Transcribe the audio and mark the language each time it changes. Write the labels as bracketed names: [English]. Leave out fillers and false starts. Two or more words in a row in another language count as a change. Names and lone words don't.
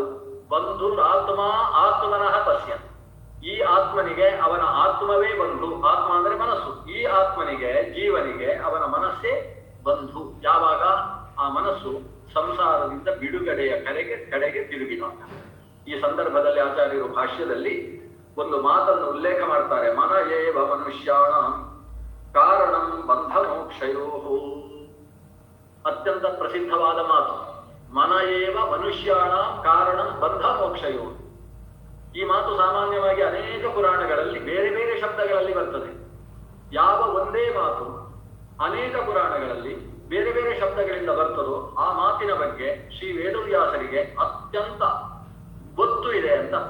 [Sanskrit] ಬಂಧುರಾತ್ಮ ಆತ್ಮನಃ ತಸ್ಯ. [Kannada] ಈ ಆತ್ಮನಿಗೆ ಅವನ ಆತ್ಮವೇ ಬಂಧು. ಆತ್ಮ ಅಂದ್ರೆ ಮನಸ್ಸು. ಈ ಆತ್ಮನಿಗೆ, ಜೀವನಿಗೆ ಅವನ ಮನಸ್ಸೇ ಬಂಧು. ಯಾವಾಗ ಆ ಮನಸ್ಸು ಸಂಸಾರದಿಂದ ಬಿಡುಗಡೆಯ ಕಡೆಗೆ ತಿರುಗಿದಾಗ. ಈ ಸಂದರ್ಭದಲ್ಲಿ ಆಚಾರ್ಯರು ಭಾಷ್ಯದಲ್ಲಿ ಒಂದು ಮಾತನ್ನು ಉಲ್ಲೇಖ ಮಾಡ್ತಾರೆ. [Sanskrit] ಮನ ಏವ ಮನುಷ್ಯಾಣ ಕಾರಣಂ ಬಂಧ ಮೋಕ್ಷಯೋ. [Kannada] ಅತ್ಯಂತ ಪ್ರಸಿದ್ಧವಾದ ಮಾತು. [Sanskrit] ಮನ ಏವ ಮನುಷ್ಯಾಣ ಕಾರಣಂ ಬಂಧ ಮೋಕ್ಷಯೋ. [Kannada] ಈ ಮಾತು ಸಾಮಾನ್ಯವಾಗಿ ಅನೇಕ ಪುರಾಣಗಳಲ್ಲಿ ಬೇರೆ ಬೇರೆ ಶಬ್ದಗಳಲ್ಲಿ ಬರ್ತದೆ. ಯಾವ ಒಂದೇ ಮಾತು ಅನೇಕ ಪುರಾಣಗಳಲ್ಲಿ ಬೇರೆ ಬೇರೆ ಶಬ್ದಗಳಿಂದ ಬರ್ತದೋ ಆ ಮಾತಿನ ಬಗ್ಗೆ ಶ್ರೀ ವೇದವ್ಯಾಸರಿಗೆ ಅತ್ಯಂತ ಗೊತ್ತು ಇದೆ ಅಂತ ಅರ್ಥ.